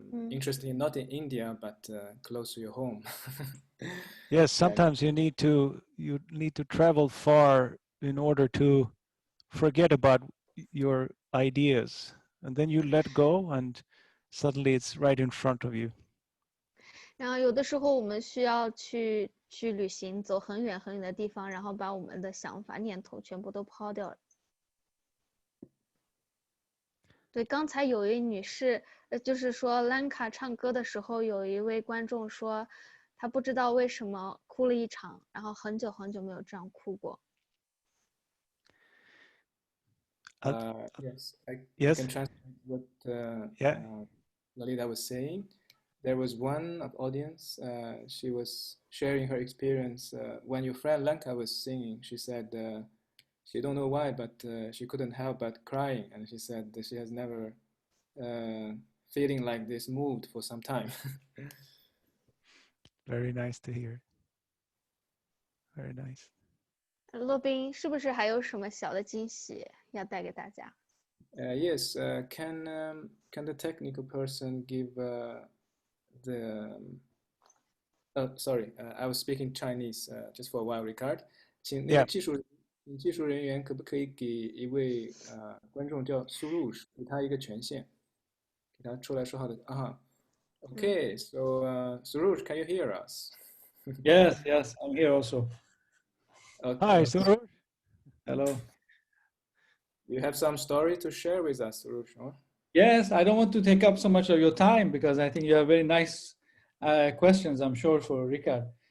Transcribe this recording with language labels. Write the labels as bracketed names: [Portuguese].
[English] Interesting, not in India, but close to your home. Yes, sometimes you need to travel far in order to forget about your ideas, and then you let go, and suddenly it's right in front of you. [Chinese] 然后有的时候我们需要去旅行，走很远很远的地方，然后把我们的想法、念头全部都抛掉了。对，刚才有一位女士，就是说兰卡唱歌的时候，有一位观众说，他不知道为什么哭了一场，然后很久很久没有这样哭过。 [English] Yes, I Yes. can translate what Yeah. Lalita was saying. There was one of audience, she was sharing her experience when your friend Lanka was singing. She said she don't know why, but she couldn't help but crying, and she said that she has never feeling like this moved for some time. Very nice to hear. Very nice. [Chinese] 洛宾是不是还有什么小的惊喜要带给大家？ [English] Yes, can the technical person give the sorry, I was speaking Chinese just for a while, Ricard. [Chinese] 请那个技术人员可不可以给一位观众叫 Swedish 给他一个权限，给他出来说话的啊。 [English] Okay, so Suruj, can you hear us? Yes, I'm here also. Okay. Hi, Suruj. Hello. You have some story to share with us, Suruj, or? Yes, I don't want to take up so much of your time because I think you have very nice questions, I'm sure, for Ricard.